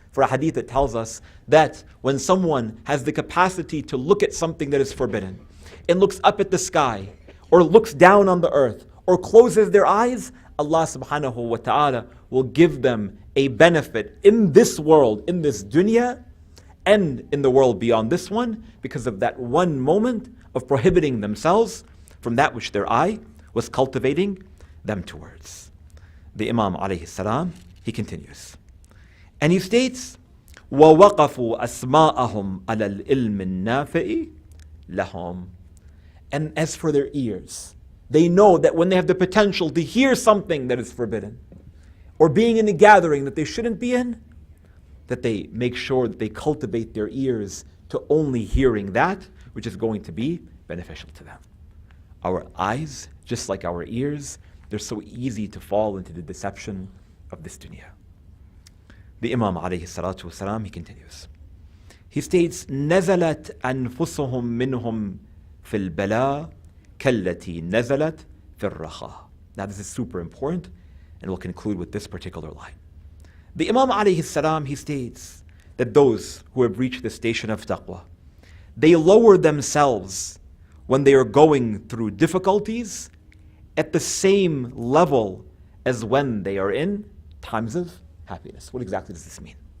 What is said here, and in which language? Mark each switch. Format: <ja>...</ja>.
<en>For a hadith that tells us that when someone has the capacity to look at something that is forbidden, and looks up at the sky, or looks down on the earth, or closes their eyes, Allah subhanahu wa ta'ala will give them a benefit in this world, in this dunya, and in the world beyond this one, because of that one moment of prohibiting themselves from that which their eye was cultivating them towards. The Imam alayhi salam, he continues. And he states,</en> <ar>وَوَقَفُوا أَسْمَاءَهُمْ عَلَى الْإِلْمِ النَّافِئِ لَهُمْ.</ar> <en>And as for their ears, they know that when they have the potential to hear something that is forbidden, or being in a gathering that they shouldn't be in, that they make sure that they cultivate their ears to only hearing that which is going to be beneficial to them. Our eyes, just like our ears, they're so easy to fall into the deception of this dunya. The Imam alayhi salatu wasalam, he continues. He states,</en> <ar>نَزَلَتْ أَنفُسُهُمْ مِنْهُمْ فِي الْبَلَاءِ كَالَّتِي نَزَلَتْ فِي الرَّخَاءِ.</ar> <en>Now this is super important, and we'll conclude with this particular line. The Imam alayhi salam, he states that those who have reached the station of taqwa, they lower themselves when they are going through difficulties at the same level as when they are in times of happiness. What exactly does this mean?</en>